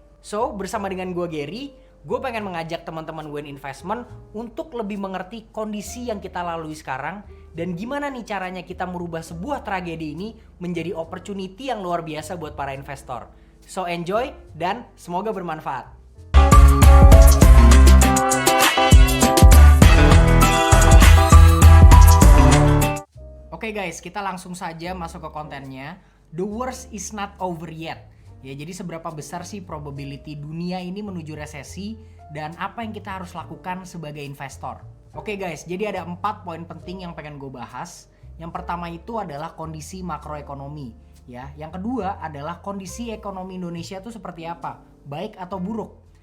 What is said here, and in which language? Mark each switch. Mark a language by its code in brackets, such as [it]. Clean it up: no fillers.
[id] So, bersama dengan gue Gary, gue pengen mengajak teman-teman Win Investment untuk lebih mengerti kondisi yang kita lalui sekarang dan gimana nih caranya kita merubah sebuah tragedi ini menjadi opportunity yang luar biasa buat para investor. [en] So enjoy [id] dan semoga bermanfaat. Oke guys, kita langsung saja masuk ke kontennya. [en] The worst is not over yet. [id] Ya, jadi seberapa besar sih probability dunia ini menuju resesi dan apa yang kita harus lakukan sebagai investor. Oke guys, jadi ada 4 poin penting yang pengen gue bahas. Yang pertama itu adalah kondisi makroekonomi. Ya, yang kedua adalah kondisi ekonomi Indonesia itu seperti apa, baik atau buruk.